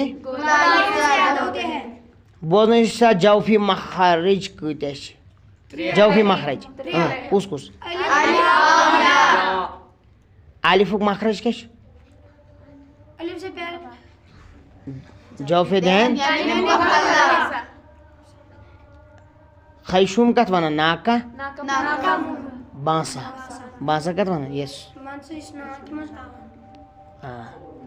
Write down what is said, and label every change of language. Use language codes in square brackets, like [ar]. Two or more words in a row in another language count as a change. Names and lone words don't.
[ur] گلابی سے ادا ہوتے ہیں. [ks] بولنے سا جوفی مخارج کتش؟ جوفی مخرج کس کس؟ الفک مخرج کیا چھ؟ [ur] الف سے پہلے [ks] جوفی دہن. خیشوم کت ونان؟ ناکا. بانسا. بانسا کت ونان؟ [en] یس.